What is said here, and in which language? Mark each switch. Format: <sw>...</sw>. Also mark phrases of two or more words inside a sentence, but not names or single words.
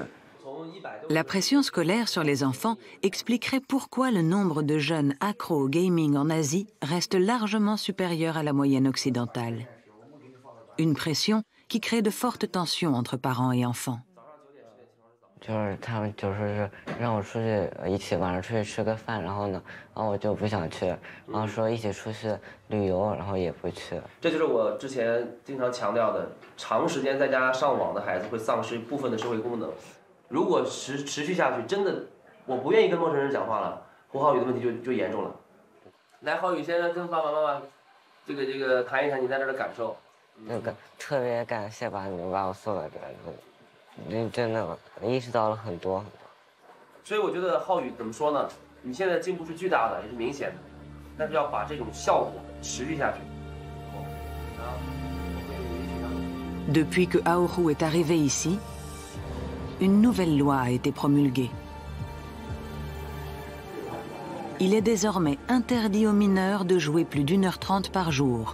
<fr>La pression scolaire sur les enfants expliquerait pourquoi le nombre de jeunes accros au gaming en Asie reste largement supérieur à la moyenne occidentale. Une pression qui crée de fortes tensions entre parents et enfants.</fr> <zh>就是他们就是让我出去一起晚上出去吃个饭，然后我就不想去，然后说一起出去旅游，然后也不去。这就是我之前经常强调的，长时间在家上网的孩子会丧失部分的社会功能。如果持续下去，真的我不愿意跟陌生人讲话了，胡浩宇的问题就严重了。来，浩宇先跟爸爸妈妈这个谈一谈你在这的感受。特别感谢把你们把我送到这儿，真的意识到了很多。所以我觉得浩宇怎么说呢？你现在进步是巨大的，也是明显的，但是要把这种效果持续下去。</zh> <fr>Depuis que Aoru est arrivé ici, une nouvelle loi a été promulguée. Il est désormais interdit aux mineurs de jouer plus d'1h30 par jour.</fr>